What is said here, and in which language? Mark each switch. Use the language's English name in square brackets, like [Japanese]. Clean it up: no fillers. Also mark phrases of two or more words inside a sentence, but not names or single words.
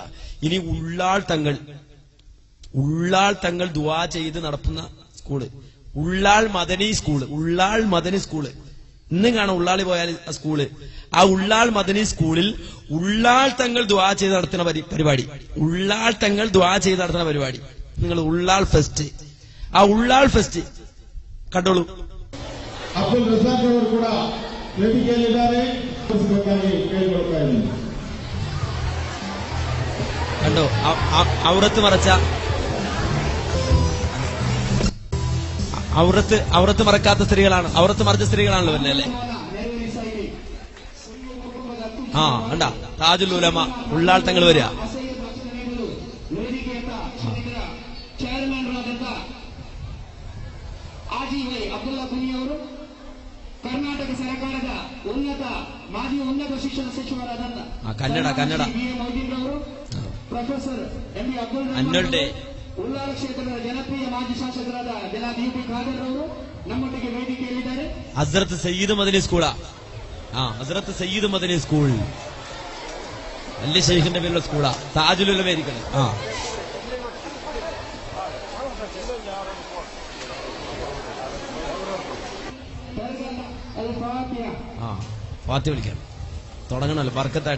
[Malayalam] ഇനി ഉള്ളാൾ തങ്ങൾ ദുആ ചെയ്ത് നടത്തുന്ന സ്കൂള്, ഉള്ളാൾ മദനി സ്കൂള് ഇന്നും കാണാം. ഉള്ളാളി പോയാൽ ആ സ്കൂള്, ആ ഉള്ളാൾ മദനി സ്കൂളിൽ ഉള്ളാൾ തങ്ങൾ ദുആ ചെയ്ത് നടത്തുന്ന പരിപാടി, നിങ്ങൾ ഉള്ളാൾ ഫെസ്റ്റ്, ആ ഉള്ളാൾ ഫെസ്റ്റ് ಕಟ್ಟೋಳು [Kannada] ಅಬ್ದುಲ್ ರಜಾಕ್ ಅವರು ಕೂಡ ವೇದಿಕೆಯಲ್ಲಿದ್ದಾರೆ. ಕೇಳಿಕೊಳ್ತಾ ಇದ್ದೀನಿ. [Malayalam] കണ്ടോ ഔറത്ത് മറക്കാത്ത സ്ത്രീകളാണ്, ഔറത്ത് മറച്ച സ്ത്രീകളാണല്ലോ പിന്നെ അല്ലേ. ആ കണ്ട താജുൽ ഉലമ ഉള്ളാൾ തങ്ങൾ വരിക. [Kannada] ಅಬ್ದುಲ್ಲಾ ಕುನಿ ಅವರು ಕರ್ನಾಟಕ ಸರ್ಕಾರದ ಮಾಜಿ ಉನ್ನತ ಶಿಕ್ಷಣ ಸಚಿವರಾದಂತ ಕನ್ನಡ ಮೌದೀನ್ ಅವರು, ಪ್ರೊಫೆಸರ್ MB ಅಬ್ದುಲ್ ಉಳ್ಳಾಳ ಕ್ಷೇತ್ರದ ಜನಪ್ರಿಯ ಮಾಜಿ ಶಾಸಕರಾದ ಜನಾಬ್ UP ಖಾದರ್ ಅವರು ನಮ್ಮೊಟ್ಟಿಗೆ ವೇದಿಕೆಯಲ್ಲಿದ್ದಾರೆ. [Malayalam] ಹಜರತ್ ಸಯ್ಯಿದ್ ಮದನಿ ಸ್ಕೂಳಾ? ഹസ്രത്ത് സയ്യിദ് മദനി സ്കൂൾ വലിയ ഷെയ്ഖിന്റെ പേരുള്ള സ്കൂളാ. താജുൽ ഉലമ ഇരിക്കണം. ഫാത്തിഹ വിളിക്കാം, തുടങ്ങണല്ലോ ബർക്കത്തായിട്ട്.